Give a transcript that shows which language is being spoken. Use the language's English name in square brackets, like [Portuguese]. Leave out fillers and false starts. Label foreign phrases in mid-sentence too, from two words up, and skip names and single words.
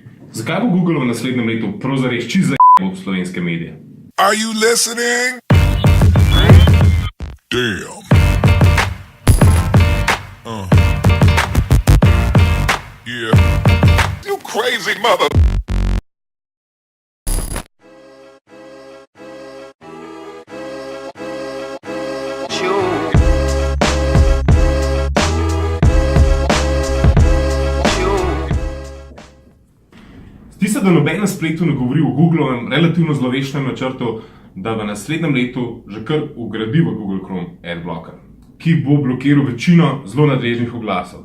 [Slovenian] Zakaj bo Google v naslednjem letu prav zares čisto zajebal slovenske medije? [English] Are you listening? Damn. Yeah. You crazy mother. [Slovenian] Zdi se, da noben na spletu ne govori o Googlovem relativno zloveščem načrtu, da v naslednjem letu že kar vgradi v Google Chrome Adblocker, ki bo blokiral večino zelo nadležnih oglasov.